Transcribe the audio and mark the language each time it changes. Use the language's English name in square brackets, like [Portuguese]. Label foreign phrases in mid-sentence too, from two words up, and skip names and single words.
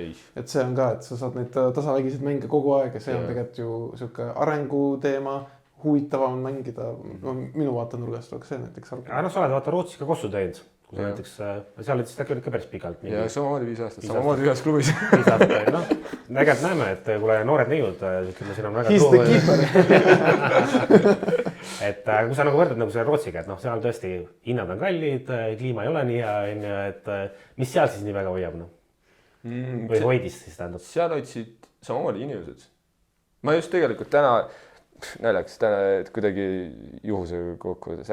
[Estonian] Et see on ka, et sa saad neid tasavägiseid mänge kogu aeg ja see on tegelikult ju selline arenguteema, huvitavam mängida. Minu vaatenurgast oleks see näiteks argument. Sa oled vaata Rootsis ka kossu teinud. Kui sa näiteks, seal olid siis ka päris pikalt. Ja samamoodi 5 aastat, samamoodi ühes klubis. 5 aastat, nägelt näeme, et kuule noored neiud, ütleme, siin on väga [English] He's the keeper. [Estonian] Et kui sa nagu võrdad nagu selle Rootsiga, et seal tõesti hinnad on kallid, kliima ei ole nii hea, et mis seal siis nii väga hoiab? Või hoidis siis tähendab? Seal hoidsid samamoodi inimesed. Ma just tegelikult täna naljakas, täna kuidagi juhuse kokkuvõttes.